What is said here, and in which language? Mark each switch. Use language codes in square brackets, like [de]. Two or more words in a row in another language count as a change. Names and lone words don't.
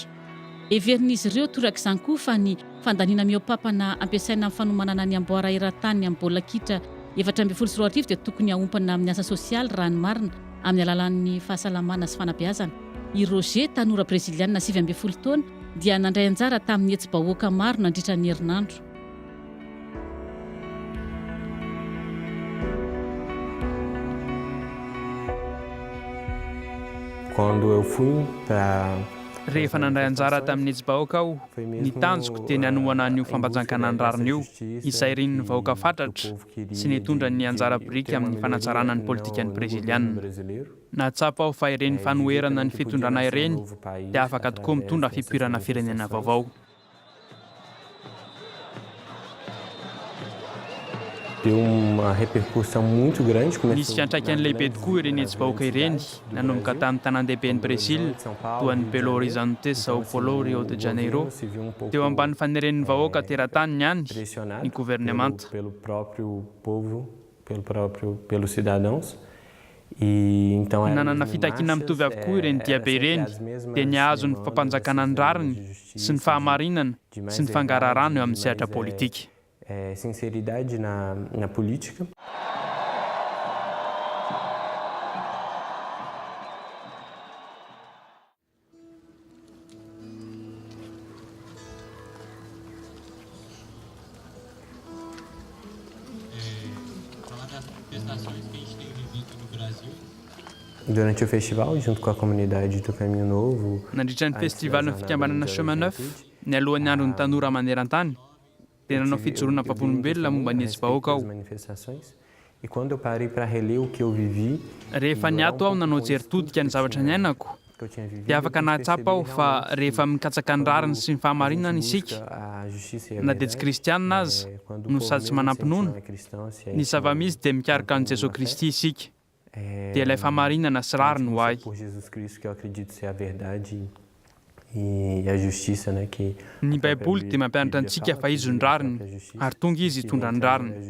[mg] Everin'izy ireo torak'izany koa fa ny fandaniana mihoapapana ampiasaina amin'ny fanomanana ny amboara eran-tany amin'ny baolina kitra 2024 dia tokony haompana amin'ny asa sosialy raha ny marina amin'ny alalan'ny fahasalamana sy fanabeazana. I Roger, tanora breziliana 20 taona, dia nandray anjara tamin'ny hetsy-bahoaka maro nandritra ny herinandro. [pt] Quando eu fui para [mg] Rehefa nandray anjara tamin'ny hetsy-bahoaka aho, ny tanjoko dia ny hanohana an'io fambajankanany rariny io, izay rin'ny vahoaka fatratra sy nitondra ny anjara biriky amin'ny fanatsarana ny politikan'ny breziliana. Natsapa aho fa ireny fanoherana ny fitondrana ireny dia afaka tokoa mitondra fipoirana firenena vaovao. [pt] deu uma repercussão muito grande. [mg] Nisy fiantraikany lehibe tokoa ireny etsy-bahoaka ireny nanomboka tamin'ny tanan-dehiben'ny Brésil toa ny Belo Horizonte, Sao Paulo, Rio de Janeiro. Teo ambany faneren'ny vahoaka teratany ihany ny governemanta. [pt] Pelo próprio povo, pelos cidadãos. E então [mg] nanana fitakiana mitovy avokoa ireny diabe ireny dia niazo ny fampanjakana ny rariny sy ny fahamarinana sy ny fangararano eo amin'ny sehatra politika. [pt] Sinceridade na política. Durante o festival, junto com a comunidade do Caminho Novo. [mg] Nandritra ny festival ny fikambanana Chemin Neuf, ny alohan'ny andron'ny tanora maneran-tany, dia nanao fijoroana ampam-polombelona momba ny etsy-bahoaka aho. [pt] E quando eu parei para reler o que eu vivi, [mg] rehefa niato aho nanao jeritodika ny zavatra niainako, dia afaka nahatsapa aho fa rehefa mikatsaka ny rariny sy ny fahamarinana isika, na dia tsy kristianina aza no sady tsy manampinoana, ny zava-misy dia mikarika an'i Jesosy Kristy isika. Dia ilay fahamarinana sy rariny ho ahy. Ny Baiboly dia mampianatra antsika fa izy ny rariny ary tonga izy hitondra ny rariny.